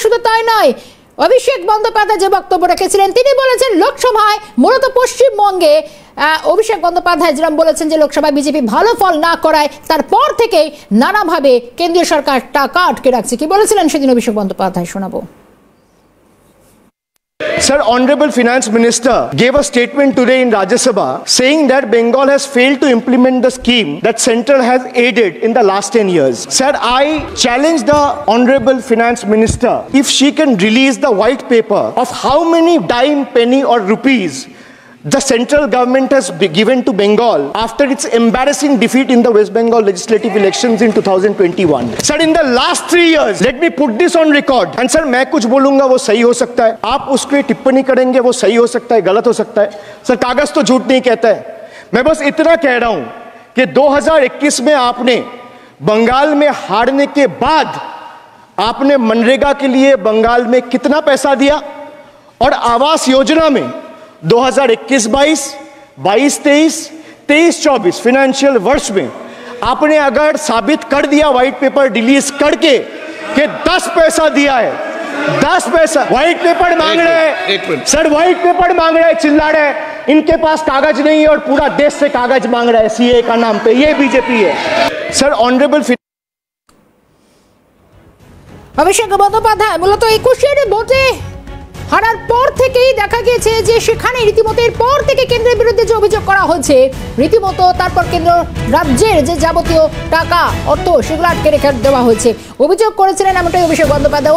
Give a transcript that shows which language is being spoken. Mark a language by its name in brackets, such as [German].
[Bangla] শুধু তাই নয়, অভিষেক বন্দ্যোপাধ্যায় যে বক্তব্য রেখেছিলেন তিনি বলেছেন লোকসভায় মূলত পশ্চিমবঙ্গে অভিষেক বন্দ্যোপাধ্যায় যেরকম বলেছেন যে লোকসভায় বিজেপি ভালো ফল না করায় তারপর থেকেই নানাভাবে কেন্দ্রীয় সরকার টাকা আটকে রাখছে। কি বলেছিলেন সেদিন অভিষেক বন্দ্যোপাধ্যায়, শোনাবো। [English] Sir, Honorable Finance Minister gave a statement today in Rajya Sabha saying that Bengal has failed to implement the scheme that Central has aided in the last 10 years. Sir, I challenge the Honorable Finance Minister if she can release the white paper of how many dime, penny or rupees the central government has given to Bengal after its embarrassing defeat in the West Bengal legislative elections in 2021. Sir, in the last 3 years, let me put this on record. And sir, [Hindi] मैं कुछ बोलूंगा वो सही हो सकता है, आप उसके टिप्पणी करेंगे वो सही हो सकता है, गलत हो सकता है। सर, कागज तो झूठ नहीं कहता है। मैं बस इतना कह रहा हूं कि 2021 में आपने बंगाल में हारने के बाद आपने मनरेगा के लिए बंगाल में कितना पैसा दिया और आवास योजना में 2021-22, 22-23, 23-24 फाइनेंशियल वर्ष में आपने अगर साबित कर दिया व्हाइट पेपर रिलीज करके कि 10 पैसा दिया है, 10 पैसा व्हाइट पेपर मांग रहे हैं सर, व्हाइट पेपर मांग रहे हैं, चिल्ला रहे हैं, इनके पास कागज नहीं है और पूरा देश से कागज मांग रहा है सीए का नाम पे, ये बीजेपी है। [English] sir, honourable [Bangla] অভিষেক বন্দ্যোপাধ্যায় মূলত 21-এর ভোটে হারার পর থেকেই দেখা গিয়েছে যে সেখানে রীতিমতো এরপর থেকে কেন্দ্রের বিরুদ্ধে যে অভিযোগ করা হচ্ছে রীতিমতো তারপর কেন্দ্র রাজ্যের যে যাবতীয় টাকা অর্থ সেগুলো আটকে রেখে দেওয়া হয়েছে অভিযোগ করেছিলেন এমনটাই অভিষেক বন্দ্যোপাধ্যায়।